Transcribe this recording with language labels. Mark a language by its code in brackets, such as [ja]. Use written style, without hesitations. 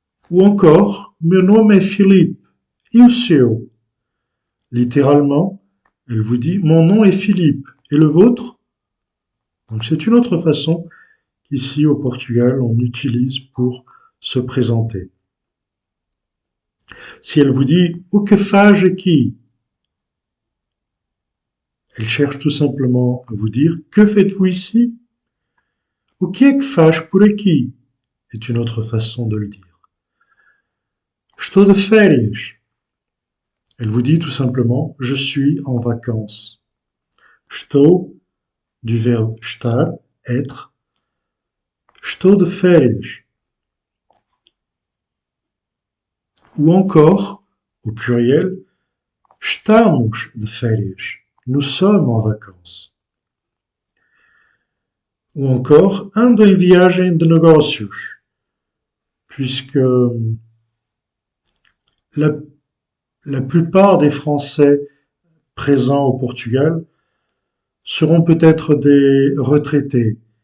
[fr] Ou encore, [pt] meu nome é Philippe. E o seu? [fr] Littéralement, elle vous dit, mon nom est Philippe. Et le vôtre? Donc, c'est une autre façon qu'ici au Portugal, on utilise pour se présenter. Si elle vous dit, [pt] o que faz aqui? [fr] Elle cherche tout simplement à vous dire, que faites-vous ici? [pt] O que é que faz por aqui? [fr] Est une autre façon de le dire. [pt] Estou de férias. [fr] Elle vous dit tout simplement, je suis en vacances. Estou, du verbe estar, être. [pt] Estou de férias. [fr] Ou encore, au pluriel, [pt] estamos de férias. [fr] Nous sommes en vacances. Ou encore, [pt] ando em viagem de negócios, [fr] puisque la, la plupart des Français présents au Portugal seront peut-être des retraités.